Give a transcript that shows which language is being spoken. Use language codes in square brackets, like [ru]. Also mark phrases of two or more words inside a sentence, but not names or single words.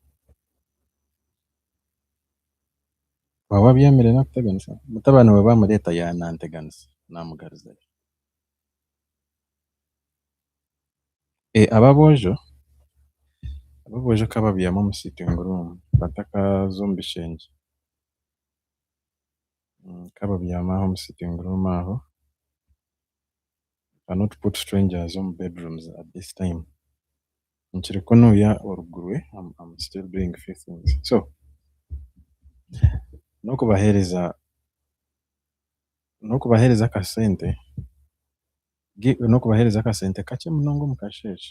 [nyn] Waba wabyemere nakuteganisa? Mutabani wawe bamureta yananteganisa namugarizayo. Ababojo kababyama mu [en] sitting room [nyn] batakazombishenje. Kababyamaho mu [en] sitting room [nyn] aho. [en] Cannot put strangers on bedrooms at this time. [nyn] Nkiri kunuya orugurwe. [en] I'm still doing few things. [nyn] So nokubahereza akasente kake munonga omukasheshe.